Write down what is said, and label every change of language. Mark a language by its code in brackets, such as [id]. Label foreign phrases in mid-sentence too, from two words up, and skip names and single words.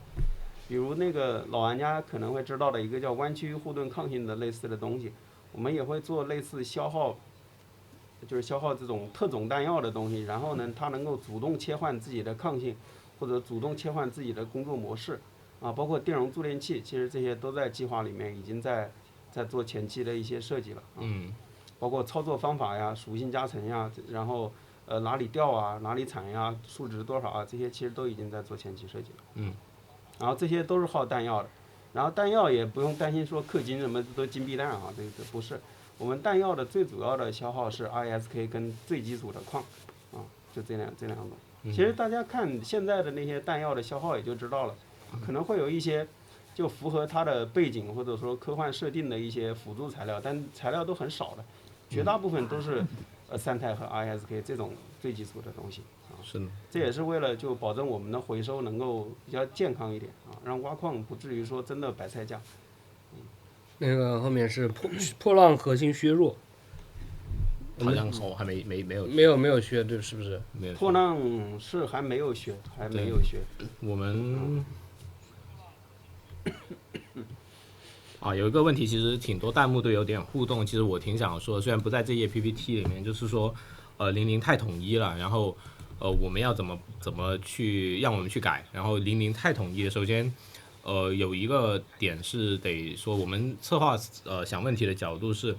[zh] 比如那個老玩家可能會知道的一個叫彎曲護盾抗性的類似的東西，我們也會做類似消耗這種特種彈藥的東西，然後呢，它能夠主動切換自己的抗性，或者主動切換自己的工作模式，啊，包括電容助電器，其實這些都在計劃裡面已經在做前期的一些設計了。包括操作方法呀、屬性加成呀，然後哪裡掉啊、哪裡鏟呀、數值多少啊，這些其實都已經在做前期設計了。然後這些都是耗彈藥的，然後彈藥也不用擔心說氪金什麼都金幣彈啊，這個不是。我們彈藥的最主要的消耗是 ISK 跟最基礎的礦，啊，就這兩種。其實大家看現在的那些彈藥的消耗也就知道了，可能會有一些就符合它的背景或者說科幻設定的一些輔助材料，但材料都很少的，絕大部分都是三態和 ISK 這種最基礎的東西。是的。這也是為了就保證我們的回收能夠比較健康一點啊，讓挖礦不至於說真的白菜價。那個後面是破浪核心削弱。好像還沒有削，對，是不是？沒有。破浪是還沒有削，我們有一個問題，其實挺多彈幕都有點互動，其實我挺想說，雖然不在這頁 PPT 裡面，就是說00太統一了，然後我們要怎麼去讓我們去改，然後00太統一，首先有一個點是得說，我們策劃想問題的角度是。